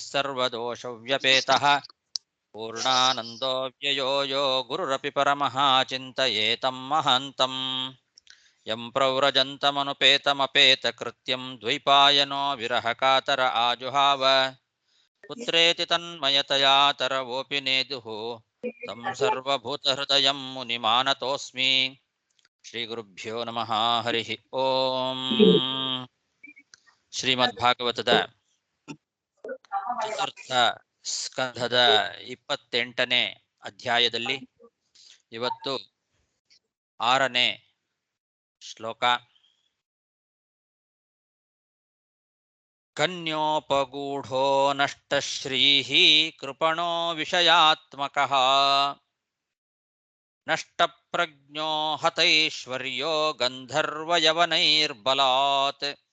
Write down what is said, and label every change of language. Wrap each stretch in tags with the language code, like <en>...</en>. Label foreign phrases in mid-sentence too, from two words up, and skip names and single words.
<sa>ಸರ್ವದೋಷವ್ಯಪೇತಃ ಪೂರ್ಣಾನಂದೋ ವ್ಯಯೋ ಯೋ ಗುರುರಪಿ ಪರಮಃ ಚಿಂತಯೇತಂ ಮಹಾಂತಂ ಯಂ ಪ್ರವ್ರಜಂತಮನುಪೇತಮಪೇತಕೃತ್ಯಂ ದ್ವೈಪಾಯನೋ ವಿರಹಕಾತರ ಆಜುಹಾವ ಪುತ್ರೇತಿ ತನ್ಮಯತಯಾ ತರವೋಪಿ ನೇದುಃ ತಂ ಸರ್ವಭೂತಹೃದಯಂ ಮುನಿಮಾನತೋಸ್ಮಿ ಶ್ರೀಗುರುಭ್ಯೋ ನಮಃ ಹರಿ ಓಂ.</sa> <kn>ಶ್ರೀಮದ್ಭಾಗವತದ ಚತುರ್ಥ ಸ್ಕಂಧದ 28ನೇ ಅಧ್ಯಾಯದಲ್ಲಿ ಇವತ್ತು 6ನೇ ಶ್ಲೋಕ.</kn> <sa>ಕನ್ಯೋಪಗೂಢೋ ನಷ್ಟಶ್ರೀಃ ಕೃಪಣೋ ವಿಷಯಾತ್ಮಕಃ ನಷ್ಟಪ್ರಜ್ಞೋ ಹತೈಶ್ವರ್ಯೋ ಗಂಧರ್ವಯವನೈರ್ಬಲಾತ್.</sa>